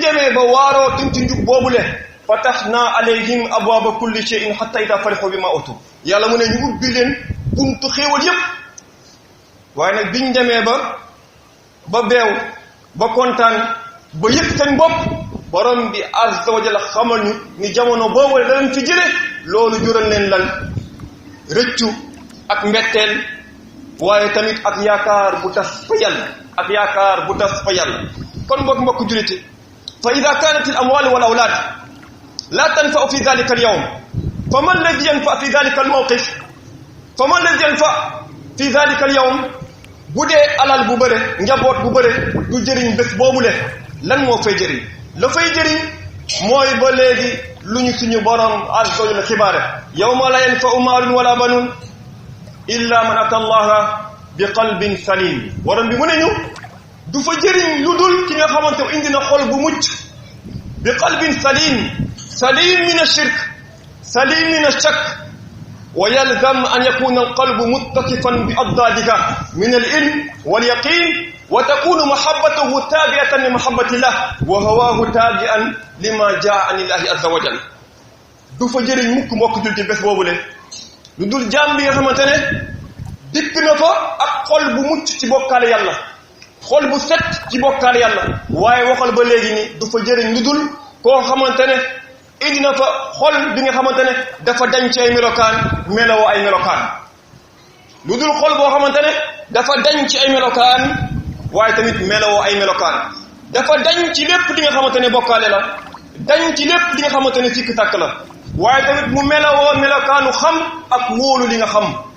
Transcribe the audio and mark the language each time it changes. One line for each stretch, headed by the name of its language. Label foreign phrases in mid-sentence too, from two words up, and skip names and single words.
Wolof: demee ba waarootuñ ci njub boobule
Arabic: فتحنا عليهم أبواب كل شيء حتى إذا فرحوا بما أوتوا
Wolof: yàlla mu ne ñu ubbi leen buntu xéewal yépp waaye nag biñ demee ba beew ba kontaan ba yëg seen bopp borom bi
Arabic: عز وجل
Wolof: xamal ñu ni jamono boobu la leen fi jële loolu jural leen lan rëccu ak mbetteel waaye tamit ak yaakaar bu tas fa yàlla kon mbokk juliti
Arabic: فإذا كانت الأموال والأولاد لا تنفع في ذلك اليوم فما الذي ينفع في ذلك الموقف فما الذي ينفع في ذلك اليوم
Wolof: bu dee alal bu bëre njaboot bu bëre du jëriñ bés boobule lan moo fay jëriñ la fay jëriñ mooy ba léegi lu ñu suñu borom
Arabic: عز و جل xibaare يوم لا ينفع مال ولا بنون إلا من أتى الله بقلب سليم
Wolof: borom bi mu ne ñu du fa jëriñ lu dul ki nga xamante indi na xol bu mucc
Arabic: بقلب سليم من الشرك سليم من الشك ويلزم أن يكون القلب متصفا بأضدادك من العلم واليقين وتكون محبته تابعة لمحبة الله وهواه تابعا لما جاء عن الله عز وجل
Wolof: du fa jëriñ mukk mbokk jul ci bés boobule lu dul jaam bi nga xamante ne dikk na fa ak xol bu mucc ci bokkaale yàlla xol bu set ci bokkaale yàlla waaye waxal ba léegi ni du fa jëriñ lu dul koo xamante ne indi na fa xol bi nga xamante ne dafa dañ ci ay melokaan melowoo ay melokaan lu dul xol boo xamante ne dafa dañ ci ay melokaan waaye tamit melowoo ay melokaan dafa dañ ci lépp li nga xamante ne bokkaale la dañ ci lépp li nga xamante ne sikk sàkk la waaye tamit mu melowoo melokaanu xam ak wóolu li nga xam